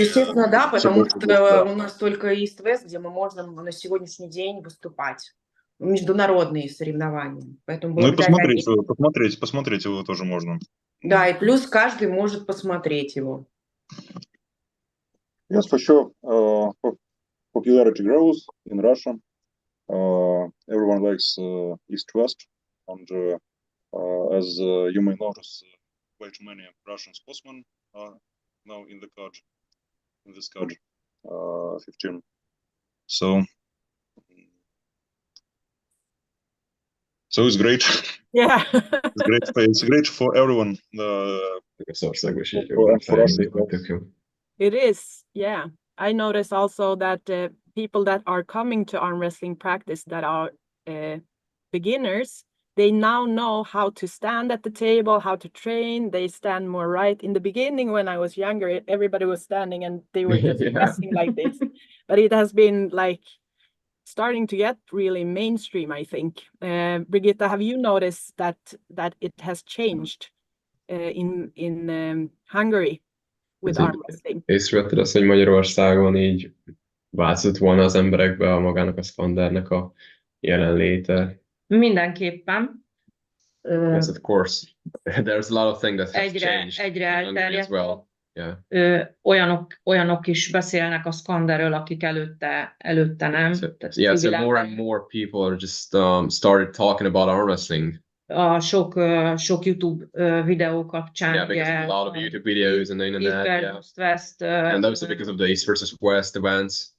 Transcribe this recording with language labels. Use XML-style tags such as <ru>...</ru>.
<ru>естественно, да, все потому больше что и больше, да. у нас только East-West, где мы можем на сегодняшний день выступать. Международные соревнования. Поэтому Ну и благодаря посмотреть его тоже можно. Да, и плюс каждый может посмотреть его.</ru> <en>Yes, for sure. Popularity grows in Russia. Everyone likes east-west, and as you may notice, quite many Russian sportsmen are now in this card 15. So it's great. Yeah. It's great for everyone. For us as well. It is, yeah. I notice also that people that are coming to arm wrestling practice that are beginners, they now know how to stand at the table, how to train. They stand more right. In the beginning, when I was younger, everybody was standing and they were just pressing like this. But it has been like starting to get really mainstream, I think. Brigitta, have you noticed that it has changed in Hungary with arm wrestling?</en> <hu>Észrevetted azt, hogy Magyarországon így változott volna az emberekbe magának a szkandernek a jelenléte? Mindenképpen.</hu> <en>Yes, of course. There's a lot of things that have changed</en> <hu>Egyre</hu> <en>in Hungary as well.</en> <hu>elterjedt.</hu> <en>Yeah.</en> <hu>Olyanok is beszélnek a szkanderről, akik előtte nem.</hu> <en>So more and more people are just started talking about arm wrestling.</en> <hu>A sok YouTube videó kapcsán.</hu> <en>Yeah, because of a lot of YouTube videos and the internet. Yeah. West, and also because of the East versus West events.</en>